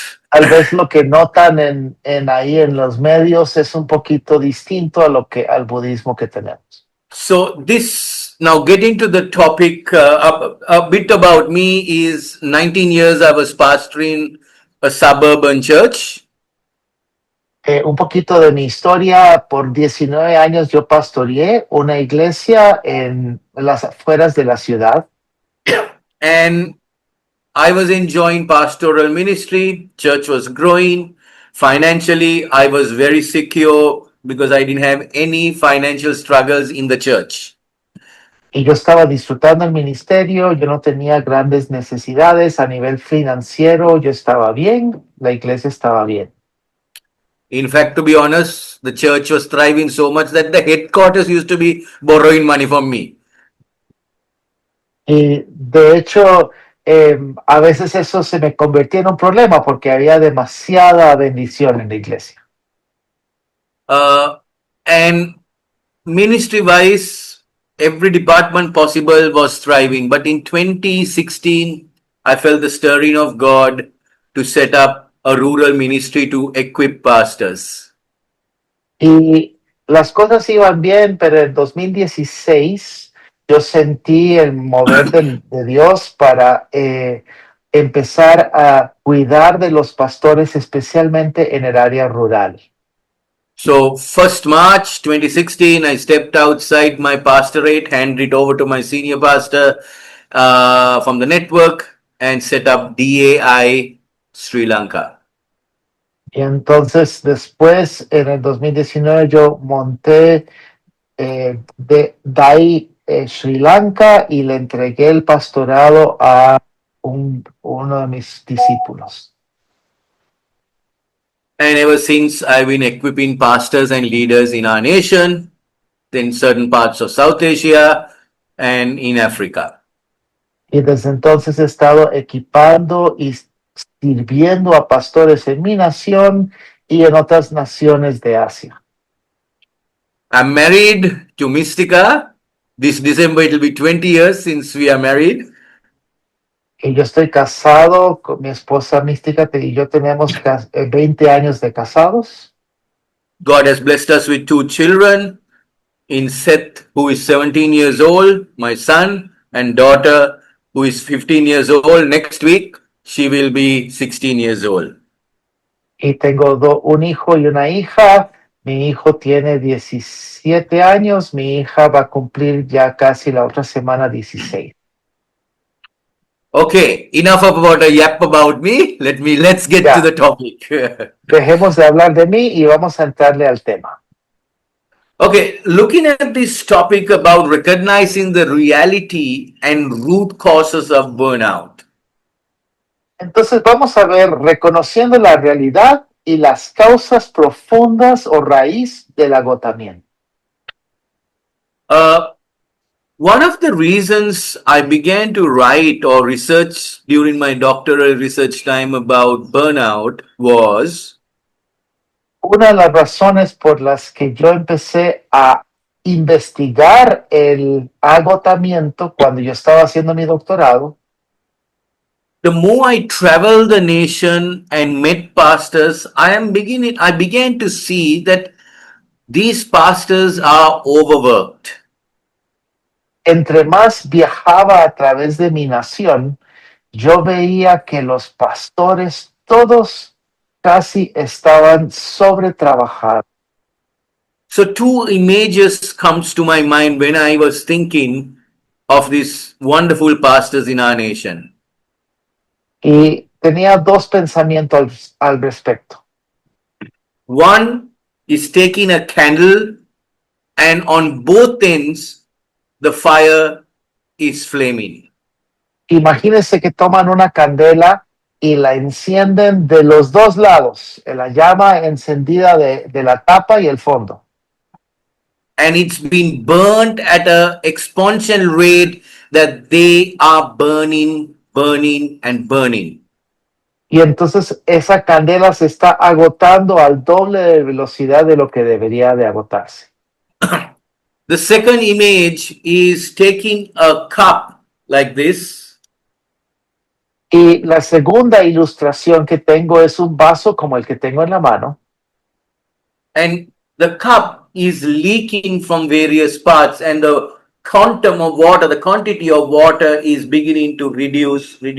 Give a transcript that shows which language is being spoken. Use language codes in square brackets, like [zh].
[es] Tal vez lo que notan ahí en los medios es un poquito distinto a al budismo que tenemos. [en] So now getting to the topic, a bit about me is 19 years I was pastoring a suburban church. [es] Un poquito de mi historia, por 19 años yo pastoreé una iglesia en las afueras de la ciudad. [en] And I was enjoying pastoral ministry, church was growing. Financially, I was very secure because I didn't have any financial struggles in the church. [es] Y yo estaba disfrutando el ministerio, yo no tenía grandes necesidades a nivel financiero, yo estaba bien, la iglesia estaba bien. [en] In fact, to be honest, the church was thriving so much that the headquarters used to be borrowing money from me. [es] Y de hecho, a veces eso se me convertía en un problema porque había demasiada bendición en la iglesia. [en] And ministry wise, every department possible was thriving. But in 2016, I felt the stirring of God to set up a rural ministry to equip pastors. [es] Y las cosas iban bien, pero en 2016 yo sentí el mover de Dios para empezar a cuidar de los pastores, especialmente en el área rural. [en] So, 1st March 2016, I stepped outside my pastorate, handed it over to my senior pastor from the network, and set up DAI Sri Lanka. [es] Y entonces después, en el 2019, yo monté de DAI Sri Lanka y le entregué el pastorado a uno de mis discípulos. [en] And ever since, I've been equipping pastors and leaders in our nation, in certain parts of South Asia, and in Africa. [es] Y desde entonces he estado equipando y sirviendo a pastores en mi nación y en otras naciones de Asia. [en] I'm married to Mystica. This December it will be 20 years since we are married. [es] Y yo estoy casado con mi esposa Mística y yo tenemos 20 años de casados. [en] God has blessed us with 2 children, in Seth, who is 17 years old, my son, and daughter, who is 15 years old. Next week, she will be 16 years old. [es] Y tengo un hijo y una hija. Mi hijo tiene 17 años, mi hija va a cumplir ya casi la otra semana 16. [en] Okay, enough about a yap about me. Let's get to the topic. [es] Dejemos de hablar de mí y vamos a entrarle al tema. [en] Okay, looking at this topic about recognizing the reality and root causes of burnout. [es] Entonces vamos a ver reconociendo la realidad y las causas profundas o raíz del agotamiento. [en] One of the reasons I began to write or research during my doctoral research time about burnout was [es] Una de las razones por las que yo empecé a investigar el agotamiento cuando yo estaba haciendo mi doctorado, [en] the more I traveled the nation and met pastors, I began to see that these pastors are overworked. [es] entre más viajaba a través de mi nación, yo veía que los pastores todos casi estaban sobretrabajados. [en] So 2 images comes to my mind when I was thinking of these wonderful pastors in our nation. [es] Y tenía 2 pensamientos al respecto. [en] One is taking a candle, and on both ends the fire is flaming. [es] Imagínense que toman una candela y la encienden de los 2 lados, la llama encendida de la tapa y el fondo. [en] And it's been burnt at an exponential rate that they are burning, and burning. [es] Y entonces esa candela se está agotando al doble de velocidad de lo que debería de agotarse. [en] The second image is taking a cup like this. [es] Y la segunda ilustración que tengo es un vaso como el que tengo en la mano. [en] And the cup is leaking from various parts, and the quantum of water, the quantity of water is beginning to reduce.